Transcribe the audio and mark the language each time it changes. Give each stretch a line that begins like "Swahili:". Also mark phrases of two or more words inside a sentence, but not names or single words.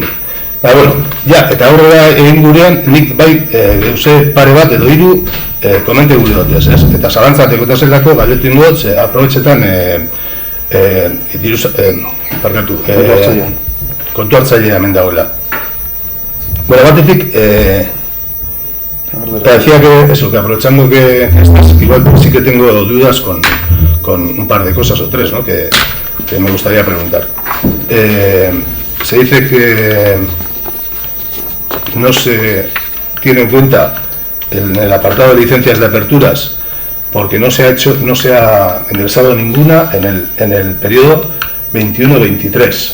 Basque: Bueno, eta aurrera egin gurean, nik bai gauze pare bat edo hiru komente gure dut, eta zalantzateko eta zelako galdetu indut, aprobetxetan kontu hartzailea hemen dagoela. Bueno, batetik,
Spanish: decía que aprovechando que estás, igual sí que tengo dudas con un par de cosas o tres, ¿no? que me gustaría preguntar. Se dice que no se tiene en cuenta en el apartado de licencias de aperturas porque no se ha ingresado ninguna en el periodo 21-23.